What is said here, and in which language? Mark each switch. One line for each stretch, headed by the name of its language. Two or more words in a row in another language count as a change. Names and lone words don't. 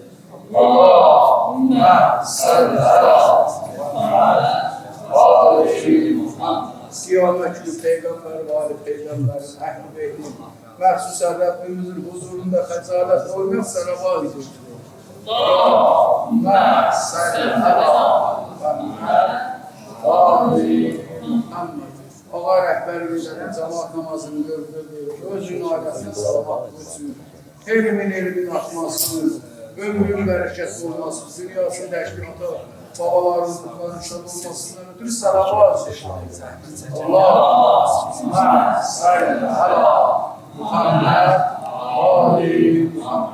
Arabic: اللهم صل على محمد
Azerbaijani: Kıyamet günü peygamber ve ali peygamberin Ehl-i Beyt'in məhsusən Rabbimizin huzurunda xəcalet olmayan selavat zikridir.
Arabic: اللهم صل على محمد
Azerbaijani: Ağa rəhbərimizdən cemaat namazını gördürdük, özünün ailəsini salamat olsun, elmin artmasın, ömrün bərəkət olmasın, dünyasının təşkilatı, babaların ruhlarının şad olmasından ötürü sələvat
Arabic: اللهم صل على محمد آل محمد.